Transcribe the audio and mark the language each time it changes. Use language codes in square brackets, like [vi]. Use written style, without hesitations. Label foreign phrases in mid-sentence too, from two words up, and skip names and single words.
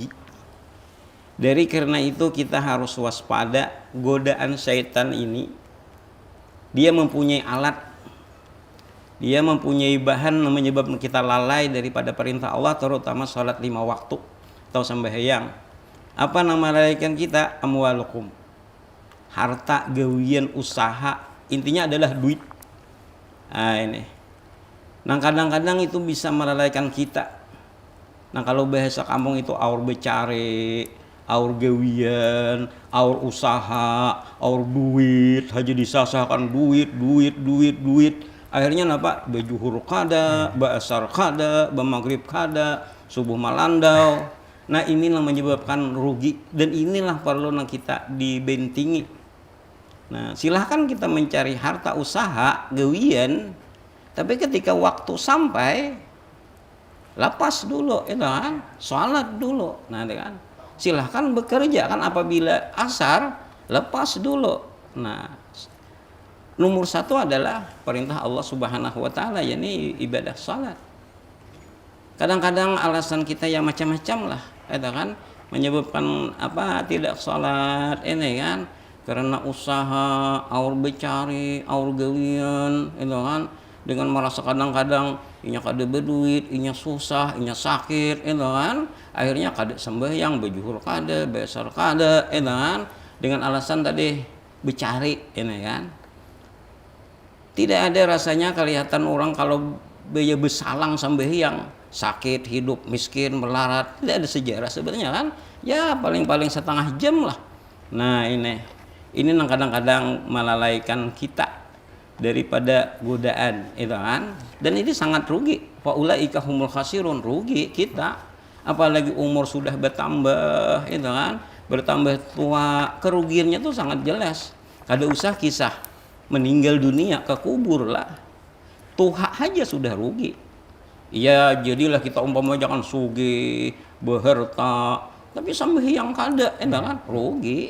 [id] Dari karena itu kita harus waspada godaan syaitan ini. Dia mempunyai alat, dia mempunyai bahan menyebabkan kita lalai daripada perintah Allah, terutama salat 5 waktu atau sembahyang. Apa nama lalaikan kita? Amwalukum, harta, gawian, usaha, intinya adalah duit. Nah ini, nah kadang-kadang itu bisa melalaikan kita. [bjn] Nah kalau bahasa kampung itu aur becare, aur gawian, aur usaha, aur duit, haja disasahkan duit. Akhirnya napa? Bejuhur kada, baasar kada, bamagrib kada, subuh malandau. [id] Nah inilah menyebabkan rugi dan inilah perlu kita dibentingi. Nah silahkan kita mencari harta usaha, gawian, tapi ketika waktu sampai, lepas dulu, itu kan, sholat dulu. Nah kan, silahkan bekerja kan apabila asar, lepas dulu. Nah nomor satu adalah perintah Allah Subhanahu wa Ta'ala, yakni ibadah salat. Kadang-kadang alasan kita yang macam-macam lah, itu kan, menyebabkan apa tidak salat ini kan, [bjn] karena usaha, aur becari, aur gawian, itu kan, dengan merasa kadang-kadang inya kada berduit, inya susah, inya sakit, itu kan, akhirnya kada sembahyang, bejuhur kada, besar kada, itu kan, dengan alasan tadi becari, ini kan. [id] Tidak ada rasanya kelihatan orang kalau baya besalang sembahyang, sakit, hidup, miskin, melarat. Tidak ada sejarah sebenarnya kan. Ya paling-paling setengah jam lah. Nah ini kadang-kadang melalaikan kita daripada godaan itu kan. Dan ini sangat rugi. [ar] فأولئك هم الخاسرون, [id] rugi kita. Apalagi umur sudah bertambah itu kan, bertambah tua, kerugiannya tuh sangat jelas. [bjn] Kada usah kisah meninggal dunia ke kubur lah, tuha aja sudah rugi. Ya jadilah kita umpama jangan sugih, beharta, tapi sembahyang kada, kan rugi.